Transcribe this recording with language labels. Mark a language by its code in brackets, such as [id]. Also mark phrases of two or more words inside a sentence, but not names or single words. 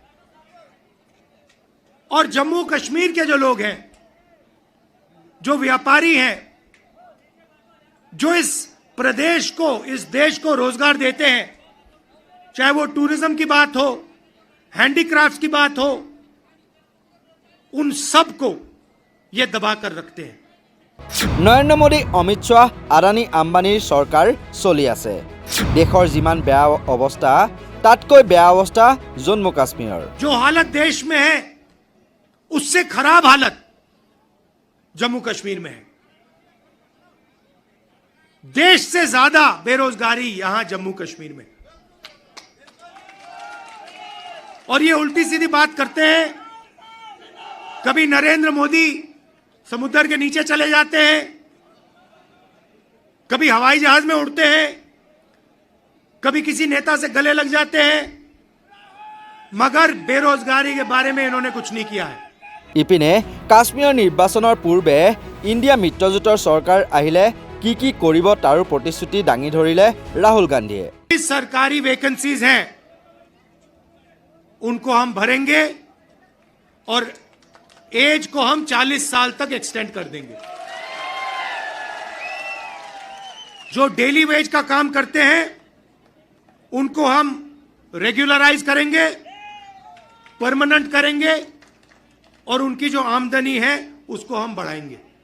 [hi] और जम्मू कश्मीर के जो लोग हैं, जो व्यापारी हैं, जो इस प्रदेश को, इस देश को रोजगार देते हैं, चाहे वो टूरिज्म की बात हो, हैंडीक्राफ्ट की बात हो, उन सब को ये दबा कर रखते हैं। [as] নৰেন্দ্ৰ মোদী, অমিত শ্বাহ, আদানী আম্বানীৰ চৰকাৰ চলি আছে। দেশৰ যিমান বেয়া অৱস্থা, তাতকৈ বেয়া অৱস্থা জম্মু কাশ্মীৰৰ। [hi] जो हालत देश में है उससे खराब हालत जम्मू कश्मीर में है। देश से ज्यादा बेरोजगारी यहां जम्मू कश्मीर में। और ये उल्टी सीधी बात करते हैं। कभी नरेंद्र मोदी समुद्र के नीचे चले जाते हैं, कभी हवाई जहाज में उड़ते हैं, कभी किसी नेता से गले लग जाते हैं, मगर बेरोजगारी के बारे में इन्होंने कुछ नहीं किया है। [as] ইপিনে কাশ্মীৰৰ নিৰ্বাচনৰ পূৰ্বে ইণ্ডিয়া মিত্ৰজোঁটৰ চৰকাৰ আহিলে কি কি কৰিব তাৰো প্ৰতিশ্ৰুতি দাঙি ধৰিলে ৰাহুল গান্ধীয়ে। [hi] सरकारी वैकेंसीज हैं उनको हम भरेंगे और एज को हम 40 साल तक एक्सटेंड कर देंगे। जो [en] daily wage [hi] का काम करते हैं उनको हम रेगुलराइज करेंगे, परमानेंट करेंगे और उनकी जो आमदनी है उसको हम बढ़ाएंगे।